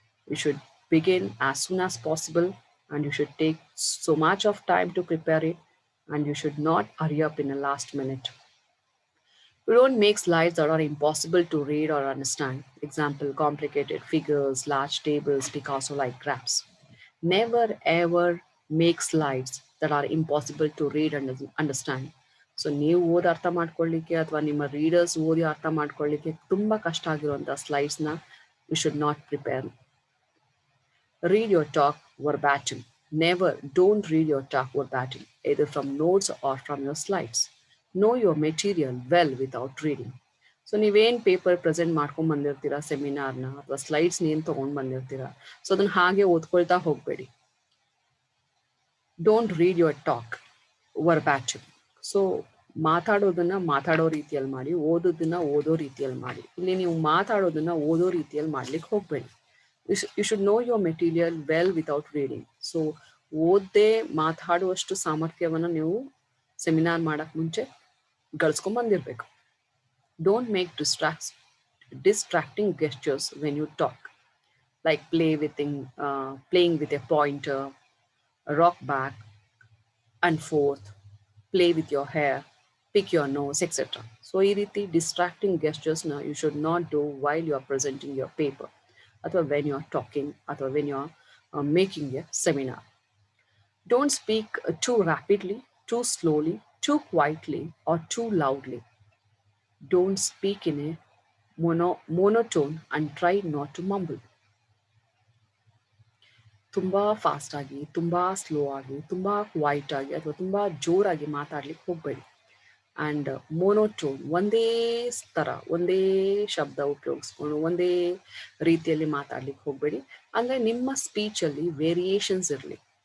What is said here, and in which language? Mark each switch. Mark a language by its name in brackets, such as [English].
[English] You should begin as soon as possible, and you should take so much of time to prepare it, and you should not hurry up in the last minute. You don't make slides that are impossible to read or understand. Example, complicated figures, large tables, Picasso-like graphs. Never ever make slides that are impossible to read and understand. [Kannada] So ನೀವು ಓದಿ ಅರ್ಥ ಮಾಡ್ಕೊಳ್ಳಿಕ್ಕೆ ಅಥವಾ ನಿಮ್ಮ readers ಓದಿ ಅರ್ಥ ಮಾಡ್ಕೊಳ್ಳಿಕ್ಕೆ ತುಂಬ ಕಷ್ಟ ಆಗಿರುವಂಥ ಸ್ಲೈಡ್ಸ್ನ [English] You should not prepare. Read your talk verbatim. Never, don't read your talk verbatim, either from notes or from your slides. Know your material well without reading. [Kannada] So ನೀವೇನು ಪೇಪರ್ ಪ್ರೆಸೆಂಟ್ ಮಾಡ್ಕೊಂಡು ಬಂದಿರ್ತೀರಾ ಸೆಮಿನಾರ್ನ ಅಥವಾ ಸ್ಲೈಡ್ಸ್ನ ಏನು ತೊಗೊಂಡು ಬಂದಿರ್ತೀರಾ, ಸೊ ಅದನ್ನು ಹಾಗೆ ಓದ್ಕೊಳ್ತಾ ಹೋಗಬೇಡಿ. [English] Don't read your talk verbatim. [Kannada] So ಮಾತಾಡೋದನ್ನ ಮಾತಾಡೋ ರೀತಿಯಲ್ಲಿ ಮಾಡಿ, ಓದೋದನ್ನ ಓದೋ ರೀತಿಯಲ್ಲಿ ಮಾಡಿ. ಇಲ್ಲಿ ನೀವು ಮಾತಾಡೋದನ್ನ ಓದೋ ರೀತಿಯಲ್ಲಿ ಮಾಡ್ಲಿಕ್ಕೆ ಹೋಗಬೇಡಿ. [English] You should know your material well without reading. [Kannada] So ಓದದೆ ಮಾತಾಡುವಷ್ಟು ಸಾಮರ್ಥ್ಯವನ್ನು ನೀವು ಸೆಮಿನಾರ್ ಮಾಡಕ್ಕೆ ಮುಂಚೆ ಗಳಿಸ್ಕೊಂಡ್ ಬಂದಿರಬೇಕು. [English] Don't make distracting gestures when you talk, like playing with a pointer, rock back and forth, play with your hair, pick your nose, etc. So [Kannada] ಈ ರೀತಿ [English] distracting gestures you should not do while you are presenting your paper, ಅಥವಾ when you are talking, ಅಥವಾ when you are making a seminar. Don't speak too rapidly, too slowly, too quietly, or too loudly. Don't speak in a monotone and try not to mumble. [Kannada] ತುಂಬ fast ಆಗಿ, ತುಂಬ slow ಆಗಿ, ತುಂಬ quite ಆಗಿ ಅಥವಾ ತುಂಬ ಜೋರಾಗಿ ಮಾತಾಡ್ಲಿಕ್ಕೆ ಹೋಗಬೇಡಿ. ಆ್ಯಂಡ್ ಮೋನೋಟೋನ್, ಒಂದೇ ಥರ ಒಂದೇ ಶಬ್ದ ಉಪಯೋಗಿಸ್ಕೊಂಡು ಒಂದೇ ರೀತಿಯಲ್ಲಿ ಮಾತಾಡ್ಲಿಕ್ಕೆ ಹೋಗಬೇಡಿ. ಅಂದರೆ ನಿಮ್ಮ ಸ್ಪೀಚಲ್ಲಿ ವೇರಿಯೇಷನ್ಸ್ ಇರಲಿ.